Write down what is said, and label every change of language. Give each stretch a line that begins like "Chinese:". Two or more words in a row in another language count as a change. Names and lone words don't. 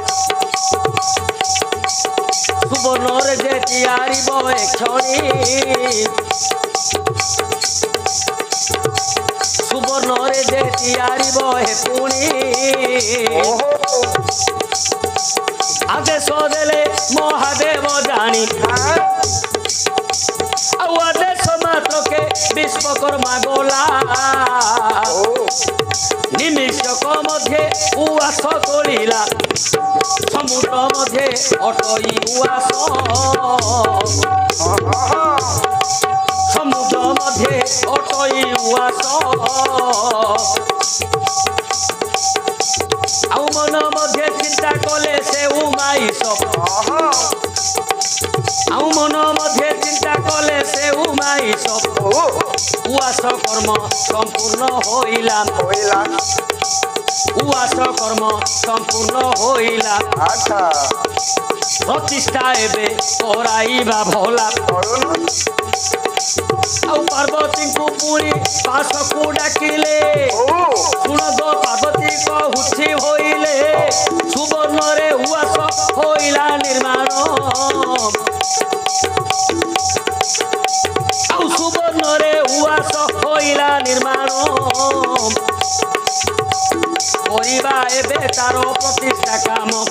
Odia: ସୁବର୍ଣ୍ଣରେ ଯେ ତିଆରିବ ଏ କ୍ଷଣି ସୁବର୍ଣ୍ଣରେ ଯେ ତିଆରିବ ହେ ପୁଣି ओहो ଆଦେଶ ଦେଲେ ମହାଦେବ ଜାଣି हाँ ଆଉ ଆଦେଶ ମାତ୍ର କେ ବିଶ୍ୱକର୍ମା ଗଲା ओ ନିମିଷକ ମଧ୍ୟେ ଉଆସ ତୋଳିଲା ସମୁଦ୍ର ମଧ୍ୟେ ଅଟଇ ଉଆସ आहा ସମୁଦ୍ର ମଧ୍ୟେ ଅଟଇ ଉଆସ ଆଉ ମନ ମଧ୍ୟେ ଚିନ୍ତା କଲେ ସେ ଉମାଇସ आहा ଆଉ ମନ ମଧ୍ୟେ ଚିନ୍ତା କଲେ ସେ ଉମାଇସ ओ ଉଆସ କର୍ମ ସମ୍ପୂର୍ଣ୍ଣ ହୋଇଲା होइला ଉଆସ କର୍ମ ସମ୍ପୂର୍ଣ୍ଣ ହୋଇଲା अच्छा ପ୍ରତିଷ୍ଠା ଏବେ କରାଇବା ଭୋଳା करुन ଆଉ ପାର୍ବତୀ କୁ ପୁଣି ପାଶ କୁ ଡାକିଲେ ओ ଶୁଣ ଦୋ ପାର୍ବତୀ କହୁଛି ହୋଇଲେ ସୁବର୍ଣ୍ଣରେ ଉଆସ ହୋଇଲା ନିର୍ମାଣ ଆଉ ସୁବର୍ଣ୍ଣରେ ଉଆସ ହୋଇଲା ନିର୍ମାଣ କରିବା ଏବେ ତାରୋ ପ୍ରତିଷ୍ଠା କାମ